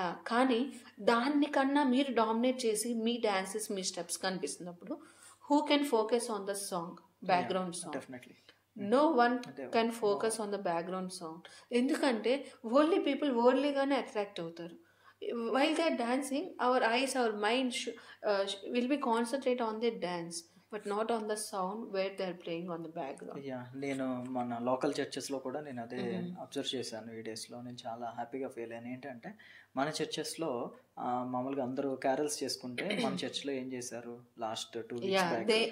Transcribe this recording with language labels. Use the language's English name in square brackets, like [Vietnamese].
[Telugu] కానీ దానికన్నా మీరు డామినేట్ చేసి మీ dances మీ steps కనిపిస్తున్నప్పుడు [English] Who can focus on the song, background song? Definitely no one can focus on the background song. [Telugu] ఎందుకంటే worldly people వరల్డ్లీగానే attract అవుతారు. [English] While they are dancing, our eyes, our mind will be concentrate on their dance, but not on the sound where they are playing on the background. [Telugu] నేను మన local చర్చెస్లో కూడా నేను అదే observe చేశాను. ఈ డేస్లో నేను చాలా హ్యాపీగా ఫీల్ అయ్యాను. ఏంటంటే మన చర్చెస్లో మామూలుగా అందరూ క్యారల్స్ చేసుకుంటే మన చర్చ్లో ఏం చేశారు, [English] last 2 weeks back